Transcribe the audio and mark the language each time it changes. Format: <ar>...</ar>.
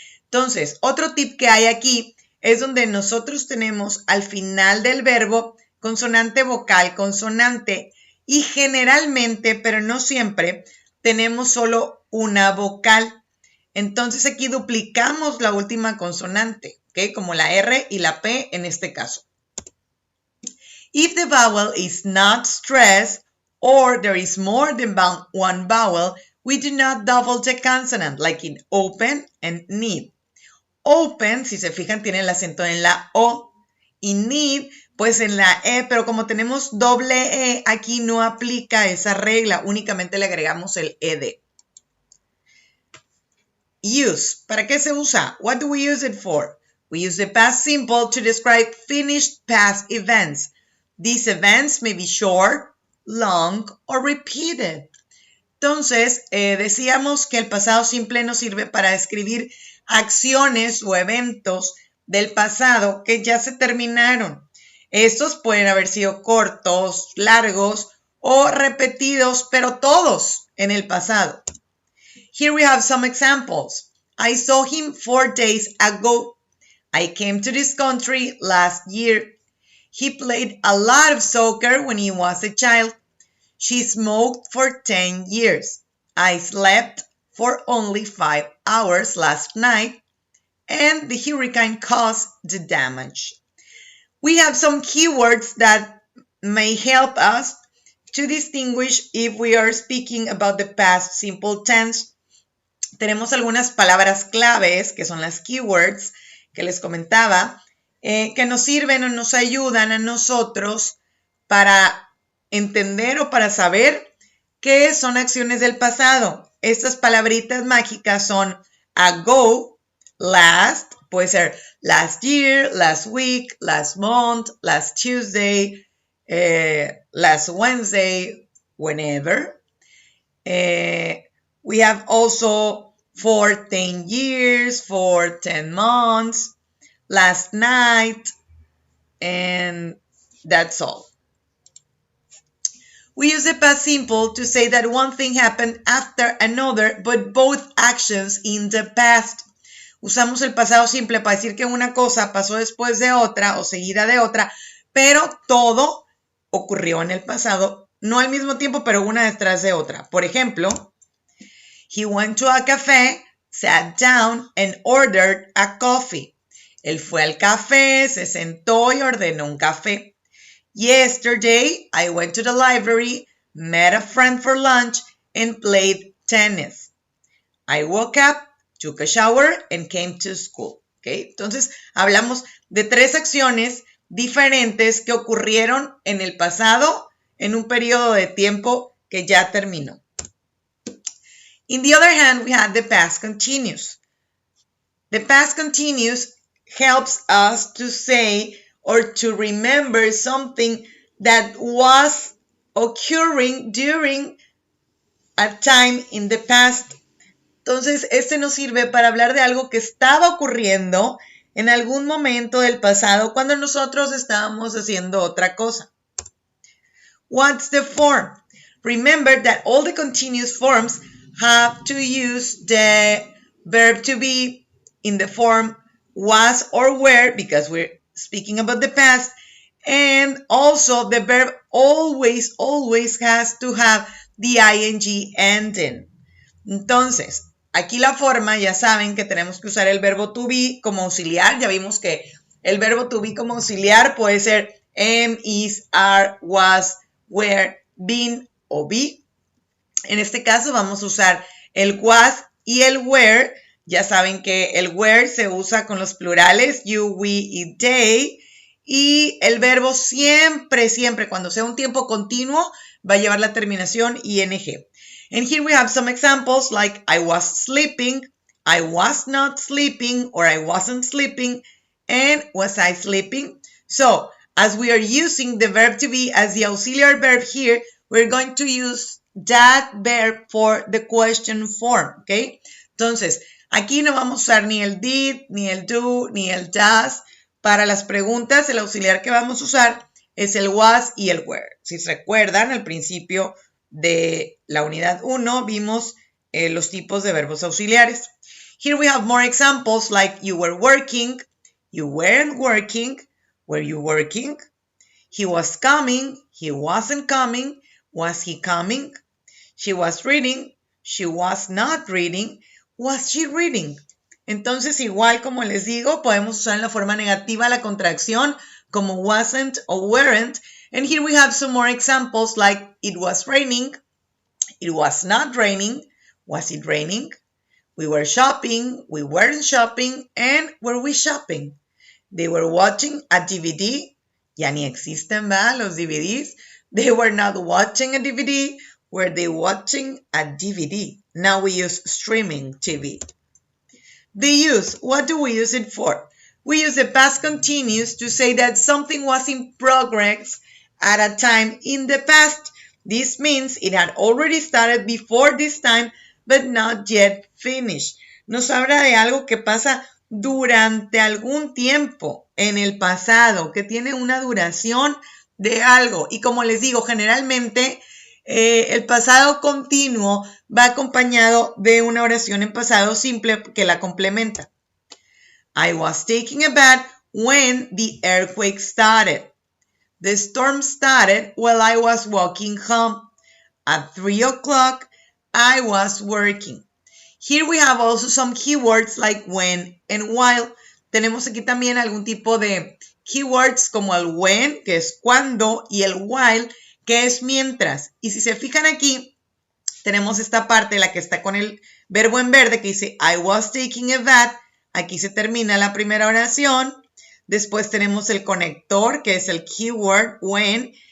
<es>Entonces, otro tip que hay aquí es donde nosotros tenemos al final del verbo consonante vocal, consonante, y generalmente, pero no siempre, tenemos solo una vocal. Entonces aquí duplicamos la última consonante, ¿ok? Como la R y la P en este caso.</es> <en>If the vowel is not stressed or there is more than one vowel, we do not double the consonant, like in open and need.</en> <es>Open, si se fijan, tiene el acento en la O. Y need, pues en la E, pero como tenemos doble E, aquí no aplica esa regla, únicamente le agregamos el ED.</es> <en>Use,</en> <es>¿para qué se usa?</es> <en>What do we use it for? We use the past simple to describe finished past events. These events may be short, long, or repeated.</en> <es>Entonces, decíamos que el pasado simple nos sirve para describir acciones o eventos del pasado que ya se terminaron. Estos pueden haber sido cortos, largos o repetidos, pero todos en el pasado.</es> <en>Here we have some examples. I saw him 4 days ago. I came to this country last year. He played a lot of soccer when he was a child. She smoked for 10 years. I slept for only 5 hours last night. And the hurricane caused the damage. We have some keywords that may help us to distinguish if we are speaking about the past simple tense.</en> <es>Tenemos algunas palabras claves, que son las keywords que les comentaba, que nos sirven o nos ayudan a nosotros para entender o para saber qué son acciones del pasado. Estas palabritas mágicas son ago, last, puede ser</es> <en>last year, last week, last month, last Tuesday, last Wednesday, whenever. We have also for 10 years, for 10 months, last night, and that's all. We use the past simple to say that one thing happened after another, but both actions in the past.</en> <es>Usamos el pasado simple para decir que una cosa pasó después de otra o seguida de otra, pero todo ocurrió en el pasado, no al mismo tiempo, pero una detrás de otra. Por ejemplo,</es> <en>he went to a café, sat down and ordered a coffee.</en> <es>Él fue al café, se sentó y ordenó un café.</es> <en>Yesterday, I went to the library, met a friend for lunch, and played tennis. I woke up, took a shower, and came to school. ¿Okay?</en> <es>Entonces, hablamos de 3 acciones diferentes que ocurrieron en el pasado en un periodo de tiempo que ya terminó.</es> <en>In the other hand, we have the past continuous. The past continuous helps us to say or to remember something that was occurring during a time in the past.</en> <es>Entonces, este nos sirve para hablar de algo que estaba ocurriendo en algún momento del pasado cuando nosotros estábamos haciendo otra cosa.</es> <en>What's the form? Remember that all the continuous forms have to use the verb to be in the form was or were, because we're speaking about the past, and also the verb always has to have the ing ending.</en> <es>Entonces, aquí la forma, ya saben que tenemos que usar el verbo to be como auxiliar. Ya vimos que el verbo to be como auxiliar puede ser am, is, are, was, were, been o be. En este caso vamos a usar el was y el were. Ya saben que el were se usa con los plurales you, we y they. Y el verbo siempre, cuando sea un tiempo continuo, va a llevar la terminación ing.</es> <en>And here we have some examples like I was sleeping, I was not sleeping, or I wasn't sleeping, and was I sleeping? So, as we are using the verb to be as the auxiliary verb here, we're going to use that verb for the question form, ¿ok?</en> <es>Entonces, aquí no vamos a usar ni el did, ni el do, ni el does. Para las preguntas, el auxiliar que vamos a usar es el was y el were. Si se recuerdan, al principio de la unidad 1 vimos los tipos de verbos auxiliares.</es> <en>Here we have more examples like you were working, you weren't working, were you working? He was coming, he wasn't coming, was he coming? She was reading, she was not reading, was she reading?</en> <es>Entonces, igual como les digo, podemos usar en la forma negativa la contracción como wasn't o weren't.</es> <en>And here we have some more examples like it was raining, it was not raining, was it raining? We were shopping, we weren't shopping, and were we shopping? They were watching a DVD.</en> <es>Ya ni existen, ¿verdad? Los DVDs.</es> <en>They were not watching a DVD. Were they watching a DVD? Now we use streaming TV. The use, what do we use it for? We use the past continuous to say that something was in progress at a time in the past. This means it had already started before this time, but not yet finished.</en> <es>Nos habla de algo que pasa durante algún tiempo en el pasado, que tiene una duración de algo. Y como les digo, generalmente el pasado continuo va acompañado de una oración en pasado simple que la complementa.</es> <en>I was taking a bath when the earthquake started. The storm started while I was walking home. At 3 o'clock, I was working. Here we have also some keywords like when and while.</en> <es>Tenemos aquí también algún tipo de keywords como el when, que es cuando, y el while, que es mientras. Y si se fijan aquí, tenemos esta parte, la que está con el verbo en verde, que dice</es> <en>I was taking a bath.</en> <es>Aquí se termina la primera oración. Después tenemos el conector, que es el keyword when.</es>